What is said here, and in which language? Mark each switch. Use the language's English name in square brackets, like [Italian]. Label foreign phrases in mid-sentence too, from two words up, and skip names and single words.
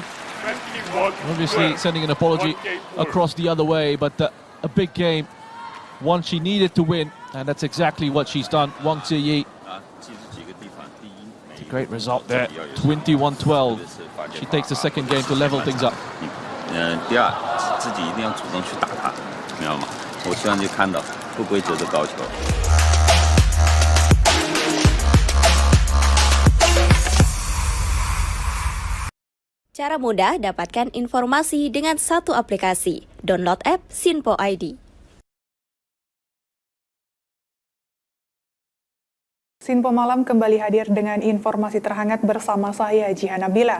[English] Obviously sending an apology across the other way, but a big game. One she needed to win, and that's exactly what she's done. Wang Ziyi. It's a great result there. 21-12. She takes the second game to level things up. [Chinese] 第二，自己一定要主动去打他，明白吗？我希望就看到不规则的高球。 [Indonesian] Cara mudah dapatkan informasi dengan satu aplikasi. [English] Download app Sinpo ID. [Indonesian] Sinpo Malam kembali hadir dengan informasi terhangat bersama saya, Jihan Nabila.